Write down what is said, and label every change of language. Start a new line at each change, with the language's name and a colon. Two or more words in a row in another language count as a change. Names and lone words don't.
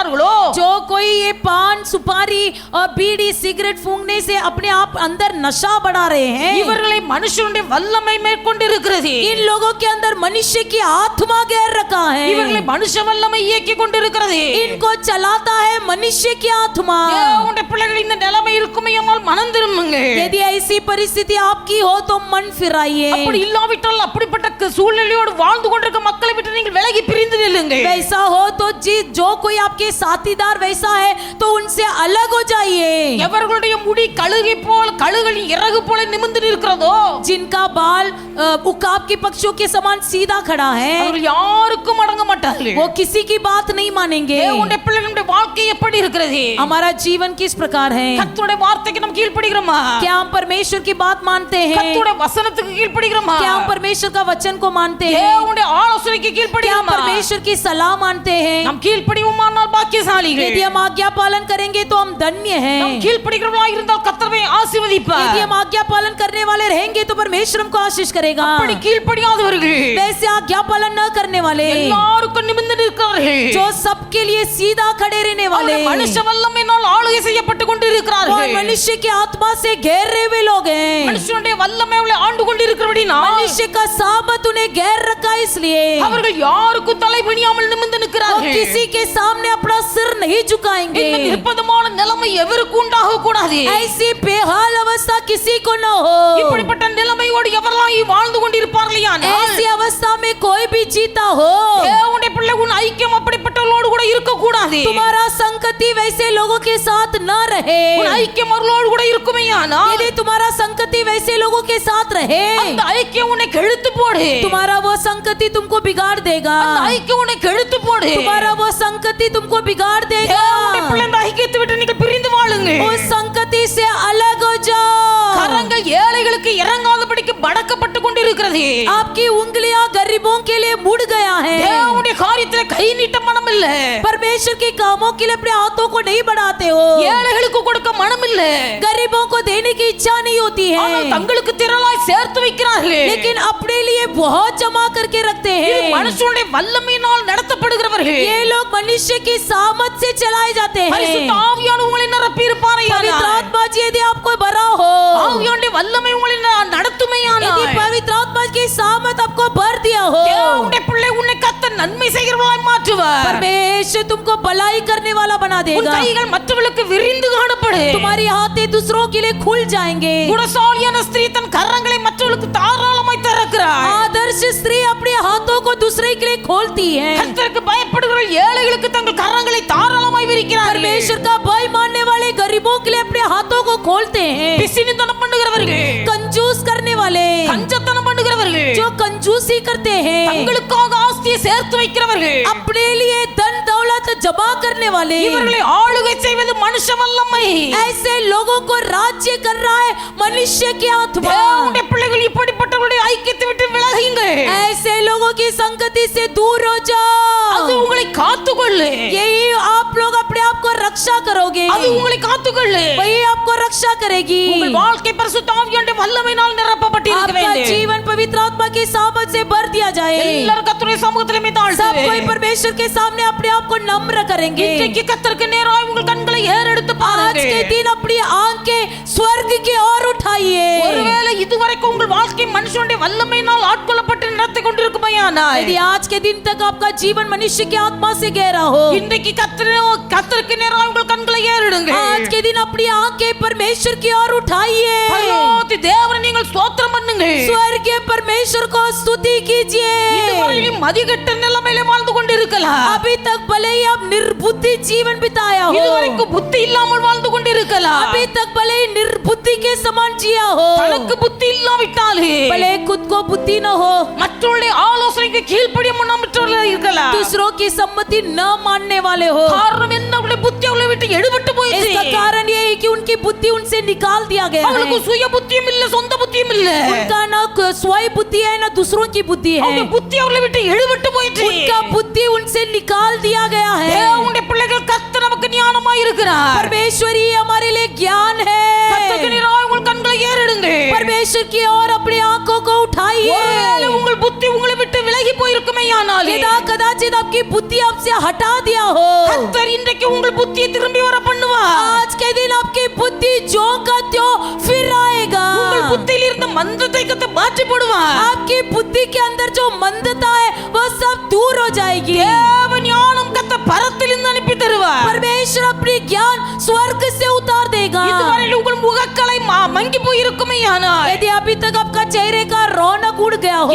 Hindi: जो कोई ये पान सुपारी और बीड़ी सिगरेट फूंकने से अपने आप अंदर अंदर नशा बढ़ा रहे हैं,
Tamil: இவர்களை மனுஷனுடைய வல்லமை மேற்கொண்டு இருக்கிறது.
Hindi: इन लोगों के अंदर मनुष्य की आत्मा घेर रखा है,
Tamil: இவர்களை மனுஷ வல்லமை இயக்கி கொண்டிருக்கிறது.
Hindi: इनको चलाता है मनुष्य की आत्मा।
Tamil: உங்களுடைய பிள்ளைகள் இந்த நிலைமை இருக்குமேயானால் மனம் திரும்புங்க.
Hindi: यदि ऐसी परिस्थिति आपकी हो तो मन फिराइए,
Tamil: அப்படி இல்லாவிட்டால் அப்படிப்பட்ட சூழ்நிலையோடு வாழ்ந்து கொண்டிருக்க மக்களை விட்டு நீங்கள் விலகி பிரிந்து நில்லுங்க.
Hindi: वैसा हो तो जो कोई आपके साथीदार वैसा है तो उनसे अलग हो जाइए।
Tamil: எவர்களுடைய முடி கழுகளின் இறகு போல நிமிர்ந்து நிற்கிறதோ,
Hindi: जिनका बाल उकाब के पक्षियों के समान सीधा खड़ा है,
Tamil: அவர்கள் யாருக்கும் அடங்க மாட்டார்கள்.
Hindi: वो किसी की बात नहीं मानेंगे।
Tamil: உங்களுடைய பிள்ளைகளுடைய வாழ்க்கை எப்படி இருக்கிறது?
Hindi: हमारा जीवन किस प्रकार है?
Tamil: கர்த்தருடைய வார்த்தைக்கு நாம் கீழ்ப்படிகிறோமா?
Hindi: क्या हम परमेश्वर की बात मानते हैं?
Tamil: கர்த்தருடைய வசனத்துக்கு கீழ்ப்படிகிறோமா?
Hindi: क्या हम परमेश्वर का वचन को मानते हैं?
Tamil: தேவனுடைய ஆலோசனைக்கு
Hindi: क्या हम
Tamil: கீழ்ப்படிகிறோமா?
Hindi: परमेश्वर की सलाह मानते हैं?
Tamil: நாம் கீழ்ப்படிவோமானால் பாக்கியசாலிகள்.
Hindi: यदि हम आज्ञा पालन करेंगे तो हम धन्य हैं।
Tamil: நாம் கீழ்ப்படிகிறவர்களா இருந்தால் கர்த்தரை ஆசீர்வதிப்பார்.
Hindi: यदि हम आज्ञा पालन करने वाले रहेंगे तो परमेश्वर हमको आशीष करेगा।
Tamil: அப்படி கீழ்ப்படியாதவர்கள்
Hindi: वैसे आज्ञा पालन न करने वाले,
Tamil: எல்லாருக்கும் நிமிர்ந்து நிற்கிறார்கள்.
Hindi: जो सबके लिए सीधा खड़े रहने वाले,
Tamil: அவர்கள் மனுஷ வல்லமையினால் ஆளுகை செய்யப்பட்டு கொண்டு
Hindi: वो
Tamil: இருக்கிறார்கள்.
Hindi: मनुष्य की आत्मा से घेर रहे हुए लोग हैं।
Tamil: மனுஷனுடைய வல்லமை அவளை ஆண்டு கொண்டு இருக்கிறபடினால்
Hindi: मनुष्य का सामत उन्हें घेर रखा, इसलिए
Tamil: அவர்கள் யாருக்கும் தலை பணியாமல் நிமிர்ந்து
Hindi: वो
Tamil: நிற்கிறார்கள்.
Hindi: किसी के सामने अपना सिर नहीं झुकाएंगे।
Tamil: இந்த நிர்பந்தமான நிலைமை எவருக்கு உண்டாக கூடாது.
Hindi: ऐसी बेहाल अवस्था किसी को न हो।
Tamil: இப்படிப்பட்ட நிலைமையோடு எவரெல்லாம் வாழ்ந்து கொண்டிருப்பார்களேயானால்
Hindi: ऐसी अवस्था में कोई भी जीता हो,
Tamil: தேவனுடைய பிள்ளை உன் ஐக்கியம் அப்படிப்பட்டவர்களோடு கூட இருக்க கூடாது.
Hindi: तुम्हारा संगति वैसे लोगों के साथ न रहे।
Tamil: உன் ஐக்கியம் அவர்களோடு கூட இருக்குமேயானால்
Hindi: यदि तुम्हारा संगति वैसे लोगों के साथ रहे,
Tamil: அந்த ஐக்கியம் உன்னை கெடுத்து போடு.
Hindi: तुम्हारा वो संगति तुमको बिगाड़ देगा।
Tamil: அந்த ஐக்கியம் உன்னை கெடுத்து போடு.
Hindi: तुम्हारा वो संगति तुमको बिगाड़ देगा।
Tamil: தேவனுடைய பிள்ளை அந்த ஐக்கியத்தை விட்டு நீங்கள் பிரிந்து வாழுங்க.
Hindi: उस संगति से अलग हो जाओ।
Tamil: கரங்கள் ஏழைகளுக்கு இறங்காதபடிக்கு படக்கப்பட்டு கொண்டிருக்கிறது.
Hindi: आपकी उंगलियां गरीबों के लिए मुड़ गया है।
Tamil: தேவனுடைய காரியத்திலே கை நீட்ட மனம் இல்ல.
Hindi: परमेश्वर के कामों के लिए अपने हाथों को नहीं बढ़ाते हो।
Tamil: ஏழைகளுக்கு கொடுக்க மனம் இல்ல.
Hindi: गरीबों को देने की इच्छा नहीं होती
Tamil: ஆனால்
Hindi: है,
Tamil: தங்களுக்கு திரளாய் சேர்த்து வைக்கிறார்கள்.
Hindi: लेकिन अपने लिए बहुत जमा करके रखते
Tamil: இது
Hindi: हैं।
Tamil: மனுஷனுடைய வல்லமையினால் நடத்தப்படுகிறவர்கள்.
Hindi: ये लोग मनुष्य की सामत से चलाए जाते हैं।
Tamil: பரிசுத்த ஆவியானவர் உங்களை நிரப்பி
Hindi: पवित्र
Tamil: இருப்பாரையானால்,
Hindi: आत्मा जी यदि आपको भरा हो,
Tamil: ஆவியானுடைய வல்லமை உங்களை நடத்துமையானால்,
Hindi: यदि पवित्र आत्मा की सामत आपको भर दिया हो,
Tamil: தேவனுடைய பிள்ளை உன்னை கர்த்தர் நன்மை செய்கிறவர்களாய் மாற்றுவார்.
Hindi: परमेश्वर तुमको भलाई करने वाला बना
Tamil: உன்
Hindi: देगा।
Tamil: கைகள் மற்றவர்களுக்கு விரிந்து காணப்படு.
Hindi: तुम्हारी हाथें दूसरों के लिए खुल जाएंगे।
Tamil: குணசாலியான ஸ்திரீ தன் கரங்களை மற்றவர்களுக்கு தாராளமாய் திறக்கிறாள்.
Hindi: आदर्श स्त्री अपने हाथों को दूसरे के लिए खोलती है।
Tamil: கர்த்தருக்கு பயப்படுகிற ஏழைகளுக்கு தங்கள் கரங்களை தாராளமாய் விரிக்கிறார்கள்.
Hindi: परमेश्वर का भय मानने वाले गरीबों के लिए अपने हाथों को खोलते हैं।
Tamil: பிசினித்தனம் பண்ணுகிறவர்கள்,
Hindi: कंजूस करने वाले,
Tamil: கஞ்சத்தனம் பண்ணுகிறவர்கள்,
Hindi: जो कंजूसी करते हैं,
Tamil: தங்களுக்காக ஆஸ்தியை சேர்த்து வைக்கிறவர்கள்,
Hindi: अपने लिए धन दौलत जमा करने वाले,
Tamil: இவர்களை ஆளுகை செய்வது மனுஷ வல்லமை.
Hindi: ऐसे लोगों को राज्य कर रहा है मनुष्य की आत्मा।
Tamil: தேவனுடைய பிள்ளைகள் இப்படிப்பட்டவர்களுடைய ஐக்கியத்தை விட்டு விலகுங்க.
Hindi: ऐसे लोगों की संगति से दूर हो
Tamil: அது
Hindi: जाओ।
Tamil: உங்களை காத்துக்கொள்ளு.
Hindi: यही आप लोग अपने आप को रक्षा करोगे,
Tamil: அது உங்களை காத்துக்கொள்ளு.
Hindi: वही आपको रक्षा करेगी।
Tamil: உங்கள் வாழ்க்கை பரிசுத்த ஆவியானுடைய வல்லமையினால் நிரப்பப்பட்டிருக்க
Hindi: आपका
Tamil: வேண்டும்.
Hindi: जीवन पवित्र आत्मा की सामत से भर दिया जाए।
Tamil: எல்லாரும் கர்த்தருடைய சமூகத்திலே
Hindi: सब
Tamil: தாழ்த்துவே.
Hindi: कोई परमेश्वर के सामने अपने आप को नम्र करेंगे।
Tamil: இன்றைக்கு கர்த்தருக்கு நேராய் உங்கள் கண்களை ஏறெடுத்து
Hindi: आज
Tamil: பாருங்க.
Hindi: के दिन अपनी आंखें स्वर्ग की ओर उठाइए।
Tamil: ஒருவேளை இதுவரைக்கும் உங்கள் வாழ்க்கை மனுஷனுடைய வல்லமையினால் ஆட்கொள்ளப்பட்டு நடத்தி கொண்டிருக்குமையானால்,
Hindi: यदि आज के दिन तक आपका जीवन मनुष्य की आत्मा से गहरा हो,
Tamil: இன்றைக்கு கர்த்தருக்கு நேராய் உங்கள் கண்களை ஏறெடுங்க.
Hindi: आज के दिन अपनी आंखें परमेश्वर की ओर उठाइए।
Tamil: பரலோகத்து தேவனை நீங்கள் ஸ்தோத்திரம் பண்ணுங்க.
Hindi: स्वर्गीय परमेश्वर को स्तुति कीजिए।
Tamil: இதுவரையிலும் மதிகெட்ட நிலைமையிலே வாழ்ந்து கொண்டிருக்கலாம்.
Hindi: अभी तक भले ही आप निर्बुद्धि जीवन बिताया हो,
Tamil: இதுவரைக்கும் புத்தி இல்லாமல் வாழ்ந்து கொண்டிருக்கலாம்.
Hindi: अभी तक भले ही निर्बुद्धि के समान जिया हो,
Tamil: தனக்கு புத்தி இல்லாவிட்டாலே
Hindi: भले खुद को बुद्धि न हो,
Tamil: மற்றவருடைய ஆலோசனைக்கு கீழ்ப்படிய முன்னாமற்றவர்களாக இருக்கலாம்.
Hindi: दूसरों की सम्मति न मानने वाले हो।
Tamil: காரணம் என்ன? அவருடைய புத்தி அவளை விட்டு எடுபட்டு போயிடுச்சு.
Hindi: इसका कारण ये है कि उनकी बुद्धि उनसे निकाल दिया गया
Tamil: அவளுக்கு
Hindi: है।
Tamil: சுய புத்தியும் இல்ல, சொந்த புத்தியும் இல்ல.
Hindi: उनका न स्वयं बुद्धि है न दूसरों की बुद्धि है।
Tamil: அவருடைய புத்தி அவளை விட்டு எடுபட்டு போயிடுச்சு.
Hindi: उनका बुद्धि उनसे निकाल दिया गया है।
Tamil: தேவனுடைய பிள்ளைகள் கர்த்தர் நமக்கு ஞானமாய் இருக்கிறார்.
Hindi: परमेश्वरी हमारे लिए ज्ञान है।
Tamil: கர்த்தருக்கு நேராய் உங்கள் கண்களை ஏறெடுங்க.
Hindi: परमेश्वर की ओर अपनी आंखों को उठाइए।
Tamil: ஒருவேளை உங்கள் புத்தி உங்களை விட்டு விலகி போயிருக்குமே இருக்குமேயானாலே
Hindi: यदा कदाचित आपकी बुद्धि आपसे हटा दिया हो,
Tamil: கர்த்தர் இன்றைக்கு உங்கள் புத்தியை திரும்பி வர பண்ணுவார்.
Hindi: आज के दिन आपकी बुद्धि जो का त्यों फिर आएगा.
Tamil: உங்கள் புத்தியில் இருந்த மந்தத்தை கர்த்தர் மாற்றி போடுவார்.
Hindi: आपकी बुद्धि के अंदर जो मंदता है वह सब दूर हो जाएगी.
Tamil: தேவ ஞானம் கர்த்தர் பரத்திலிருந்து அனுப்பி தருவார்.
Hindi: परमेश्वर अपनी ज्ञान स्वर्ग से उतार देगा.
Tamil: இதுவரையில் உங்கள் முகக்கலை மங்கி போய் இருக்குமேயானால்,
Hindi: यदि अभी तक आपका चेहरे का रौनक उड़ गया हो,